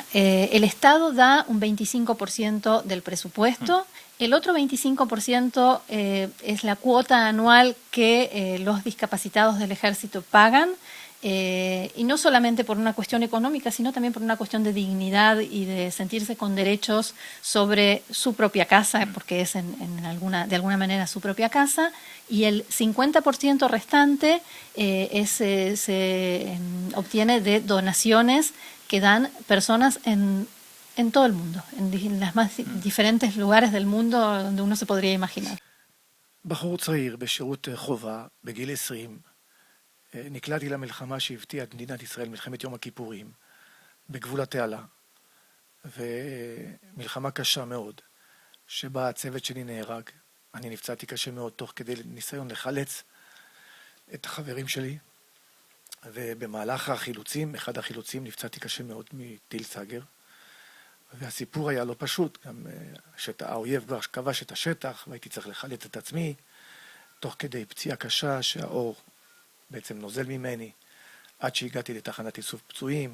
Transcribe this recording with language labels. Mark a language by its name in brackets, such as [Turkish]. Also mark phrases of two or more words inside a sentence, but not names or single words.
[Spanish] El Estado da un 25% del presupuesto, el otro 25% es la cuota anual que los discapacitados del ejército pagan, y no solamente por una cuestión económica, sino también por una cuestión de dignidad y de sentirse con derechos sobre su propia casa, porque es de alguna manera su propia casa, y el 50% restante se obtiene de donaciones que dan personas en todo el mundo, en los más diferentes lugares del mundo donde uno se podría imaginar. [Hebrew] בחור צעיר בשירות חובה, בגיל 20, נקלעתי למלחמה שהפתיעה את מדינת ישראל, מלחמת יום הכיפורים, בגבול התעלה, ומלחמה קשה מאוד, שבה הצוות שלי נהרג. אני נפצעתי קשה מאוד תוך כדי ניסיון לחלץ את החברים שלי, ובמהלך החילוצים, אחד החילוצים נפצעתי קשה מאוד מטיל סאגר, והסיפור היה לא פשוט, גם האויב כבר כבש את השטח, והייתי צריך לחלץ את עצמי, תוך כדי פציעה קשה שהאור בעצם נוזל ממני, עד שהגעתי לתחנת איסוף פצועים.